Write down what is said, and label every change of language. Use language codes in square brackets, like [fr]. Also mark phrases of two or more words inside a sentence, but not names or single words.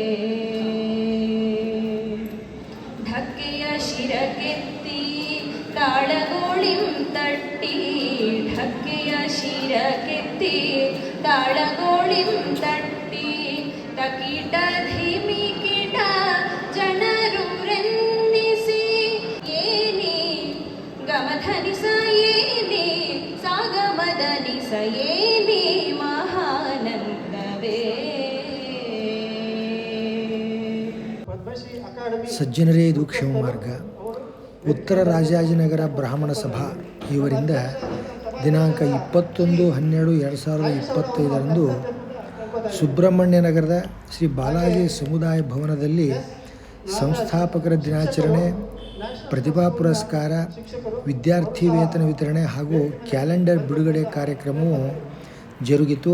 [kn] ಢಕ್ಕೆಯ ಶಿರಕೆತ್ತಿ ತಾಳಗೋಳಿಂ ತಟ್ಟಿ ಢಕ್ಕೆಯ ಶಿರಕೆತ್ತಿ ತಾಳಗೋಳಿಂ ತಟ್ಟಿ ತಕೀಟ ಧಿಮಿಕಿಟ ಜನರು ರೆನ್ನಿಸಿ ಏನಿ ಗಮಧನಿಸ ಏನಿ ಸಾಗಮದನಿಸ ಏನಿ ಮಹಾನಂದವೇ. ಸಜ್ಜನರೇ ಇದು ಕ್ಷೇಮ ಮಾರ್ಗ. ಉತ್ತರ ರಾಜಾಜಿನಗರ ಬ್ರಾಹ್ಮಣ ಸಭಾ ಇವರಿಂದ ದಿನಾಂಕ 21/12/2025 ಸುಬ್ರಹ್ಮಣ್ಯ ನಗರದ ಶ್ರೀ ಬಾಲಾಜಿ ಸಮುದಾಯ ಭವನದಲ್ಲಿ ಸಂಸ್ಥಾಪಕರ ದಿನಾಚರಣೆ, ಪ್ರತಿಭಾ ಪುರಸ್ಕಾರ, ವಿದ್ಯಾರ್ಥಿ ವೇತನ ವಿತರಣೆ ಹಾಗೂ ಕ್ಯಾಲೆಂಡರ್ ಬಿಡುಗಡೆ ಕಾರ್ಯಕ್ರಮವು ಜರುಗಿತು.